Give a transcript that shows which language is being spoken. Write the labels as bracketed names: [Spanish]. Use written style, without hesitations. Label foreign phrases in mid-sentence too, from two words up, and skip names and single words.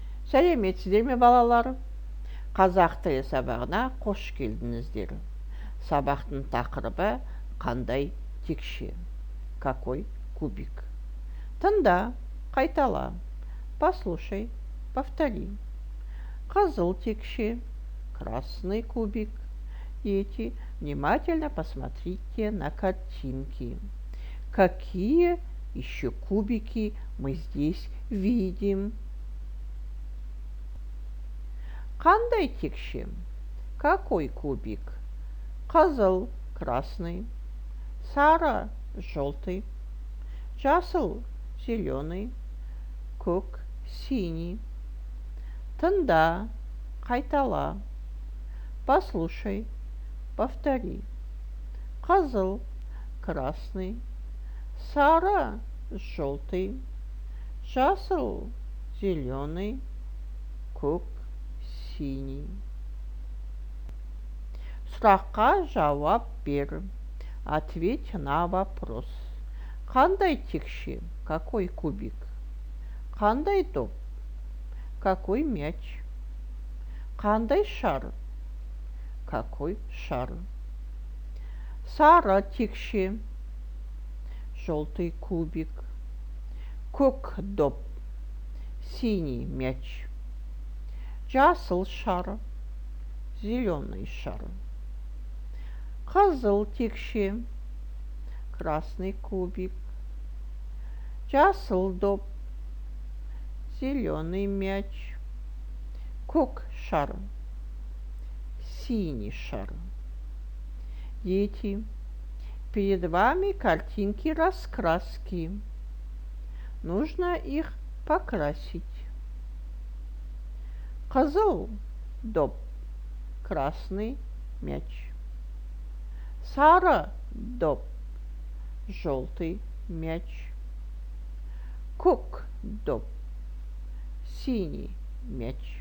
[Kazakh] Сәлеметсіздер ме балалар? Қазақ тілі сабағына қош келдіңіздер. Сабақтың тақырыбы қандай текше? [Russian] Какой кубик? [Kazakh] Тыңда, қайтала. [Russian] Послушай, повтори. [Kazakh] Қызыл текше, [Russian] красный кубик. Дети, внимательно посмотрите на картинки. Какие еще кубики мы здесь видим? [Kazakh] Қандай текше? [Russian] Какой кубик? [Kazakh] Қызыл, красный, сары, желтый, жасыл, зеленый, көк, синий. Тыңда, қайтала. [Russian] Послушай, повтори. [Kazakh] Қызыл, красный, сары, желтый, жасыл, зеленый, көк, синий. Сұраққа жауап бер. [Russian] Ответь на вопрос. [Kazakh] Қандай текше? [Russian] Какой кубик? [Kazakh] Қандай доп? [Russian] Какой мяч? [Kazakh] Қандай шар? [Russian] Какой шар? [Kazakh] Сары текше, [Russian] желтый кубик, [Kazakh] көк доп, [Russian] синий мяч, [Kazakh] жасыл шар, [Russian] зеленый шар. [Kazakh] Қызыл текше, [Russian] красный кубик, [Kazakh] жасыл доп, [Russian] зеленый мяч, [Kazakh] көк шар, [Russian] синий шар. Дети, перед вами картинки-раскраски. Нужно их покрасить. [Kazakh] Қызыл доп, [Russian] красный мяч. [Kazakh] Сары доп, [Russian] желтый мяч. [Kazakh] Көк доп, [Russian] синий мяч.